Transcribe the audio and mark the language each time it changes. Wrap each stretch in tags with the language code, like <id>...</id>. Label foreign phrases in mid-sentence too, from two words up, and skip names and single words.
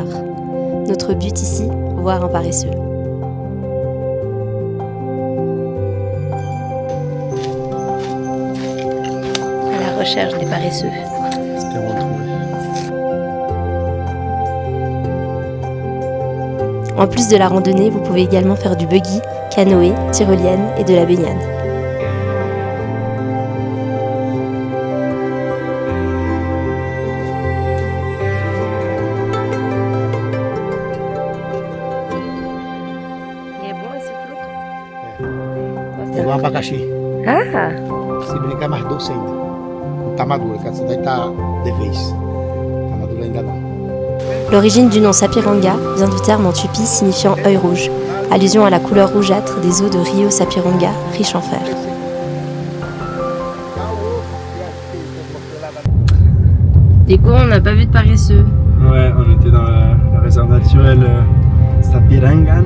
<fr>Notre but ici, voir un paresseux. À la recherche des paresseux. Espérons le trouver. En plus de la randonnée, vous pouvez également faire du buggy, canoë, tyrolienne et de la baignade.</fr> <pt>Pegou um abacaxi. Ah! Se brincar é mais doce ainda. Não tá madura, essa daí tá de vez. Tá madura ainda não.</pt> <fr>L'origine du nom Sapiranga vient du terme en tupi signifiant œil rouge, allusion à la couleur rougeâtre des eaux de Rio Sapiranga, riche en fer. Du coup, on n'a pas vu de paresseux. Ouais, on était dans la réserve naturelle Sapirangan.</fr>